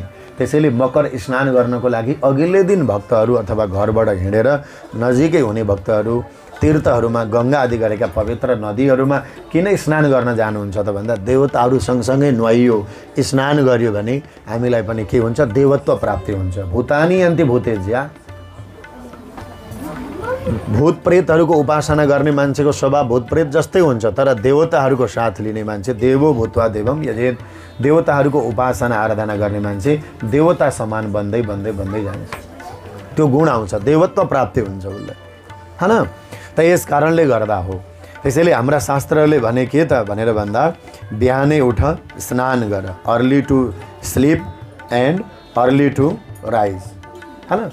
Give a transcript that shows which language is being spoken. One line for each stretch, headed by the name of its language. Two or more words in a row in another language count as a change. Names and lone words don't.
Nepali: त्यसैले मकर स्नान गर्नको लागि अघिल्लै दिन भक्तहरू अथवा घरबाट हिँडेर नजिकै हुने भक्तहरू तीर्थहरूमा गङ्गा आदि गरेका पवित्र नदीहरूमा किन स्नान गर्न जानुहुन्छ त भन्दा देवताहरू सँगसँगै नुहाइयो, स्नान गरियो भने हामीलाई पनि के हुन्छ? देवत्व प्राप्ति हुन्छ।
Sanskrit: भूतानी अन्ति भूतेज्या,
Nepali: भूत प्रेतहरूको उपासना गर्ने मान्छेको स्वभाव भूत प्रेत जस्तै हुन्छ, तर देवताहरूको साथ लिने मान्छे
Sanskrit: देवो भूत्वा देवम यजेत,
Nepali: देवताहरूको उपासना आराधना गर्ने मान्छे देवता समान बन्दै बन्दै बन्दै जान्छ। त्यो गुण आउँछ, देवत्व प्राप्ति हुन्छ उसलाई हैन। त यस कारणले गर्दा हो। त्यसैले हाम्रा शास्त्रहरूले भने के त भनेर भन्दा बिहानै उठ, स्नान गर,
English: early to slip and early to rise
Nepali: हैन।